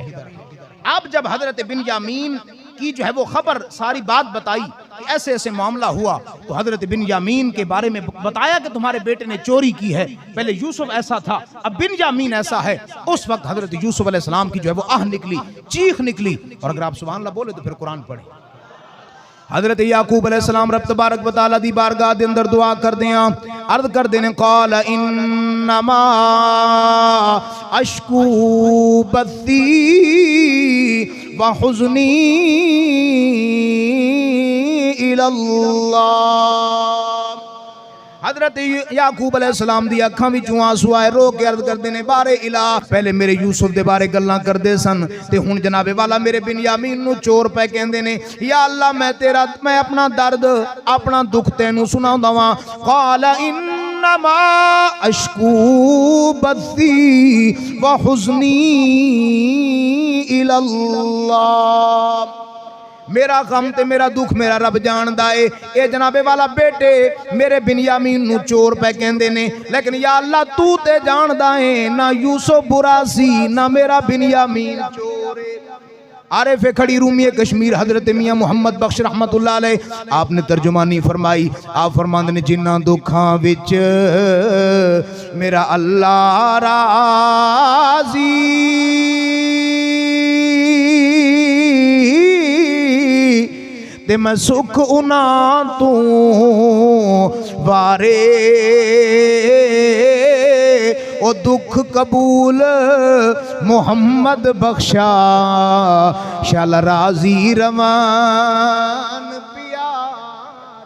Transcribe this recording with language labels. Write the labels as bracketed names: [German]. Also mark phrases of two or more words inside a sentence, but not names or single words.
[Urdu] اب جب حضرت بنیامین کی جو ہے وہ خبر، ساری بات بتائی کہ ایسے ایسے معاملہ ہوا، تو حضرت بنیامین کے بارے میں بتایا کہ تمہارے بیٹے نے چوری کی ہے. پہلے یوسف ایسا تھا، اب بنیامین ایسا ہے۔ اس وقت حضرت یوسف علیہ السلام کی جو ہے وہ آہ نکلی، چیخ نکلی. اور اگر آپ [Arabic] سبحان الله [Urdu] بولے تو پھر قرآن پڑھے. [Punjabi] حضرت یعقوب علیہ السلام [Arabic] رب تبارك وتعالى [Punjabi] دی بارگاہ دے اندر دعا کر دیا، عرض کر دینے, [Arabic] قال إنما أشكو بثي وحزني إلى الله. [Punjabi] حضرت یعقوب علیہ السلام دی اکھاں وچوں انسو آئے، رو کے عرض کردے نے، بارے الہ، پہلے میرے یوسف دے بارے گلاں کردے سن، تے ہن جنابے والا میرے بنیامین نوں چور پے کہندے نے. [Arabic] يا الله, [Punjabi] میں اپنا درد، اپنا دکھ تینوں سناؤندا واں. [Arabic] قال إنما أشكو بثي وحزني إلى الله. [Punjabi] میرا غم تے میرا دکھ میرا رب جاندا ہے. اے جنابے والا بیٹے میرے بنیامین نوں چور پے کہندے نے، لیکن [Arabic] يا الله [Punjabi] تو تے جاندا ہے، نا یوسف برا سی، نا میرا بنیامین چور ہے. عارف کھڑی رومی کشمیر حضرت میاں محمد بخش [Arabic] رحمة الله عليه, [Urdu] آپنے ترجمانی فرمائی. [Punjabi] آپ فرماندے نے، جنہاں دکھاں وچ میرا اللہ راضی، تے میں سکھ اوناں تو وارے، او دکھ قبول محمد بخشا، شال راضی روان پیارے.